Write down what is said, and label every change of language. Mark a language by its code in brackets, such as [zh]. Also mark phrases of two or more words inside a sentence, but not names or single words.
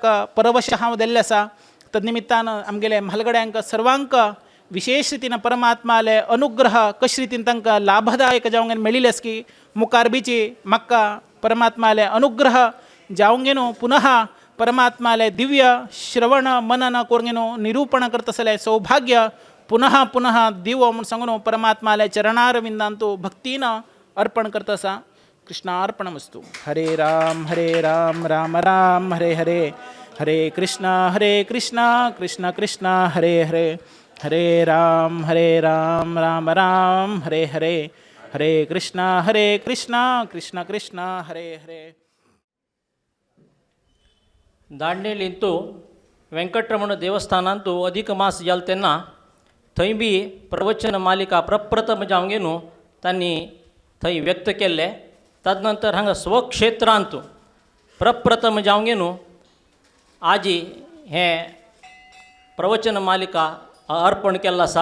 [kok] परवश हांव दिल्लें आसा तद्निमित्तानं आमगेले म्हालगड्यांक सर्वांक विशेष रितीनं परमात्माले अनुग्रह कशे रितीन तांकां लाभदायक जावंक मेळिल्ले आसा की मुखार बीची म्हाका परमात्माले अनुग्रह जावंक घेवन पुनः परमात्माले दिव्य श्रवण मनन करून घेवन निरूपण करता आसले सौभाग्य पुनः पुनः दिवो म्हूण सांगून परमात्माले चरणारविंदान तूं भक्तीनं अर्पण करता आसा कृष्णार्पणमस्तु [sa] हरे राम राम राम हरे हरे हरे कृष्ण कृष्ण कृष्ण हरे हरे हरे राम राम राम हरे हरे हरे कृष्ण कृष्ण कृष्ण हरे हरे [kok] दांडेलींतू व्यंकटरमण देवस्थानांतू अधिक मास जाल तेन्ना थंय बी प्रवचन मालिका प्रप्रथम जावंक न्हू तांणी थंय व्यक्त केल्ले ताजे नंतर हांगा स्वक्षेत्रांत प्रप्रथम जावंक न्हू आजी हें प्रवचन मालिका अर्पण केल्लो आसा.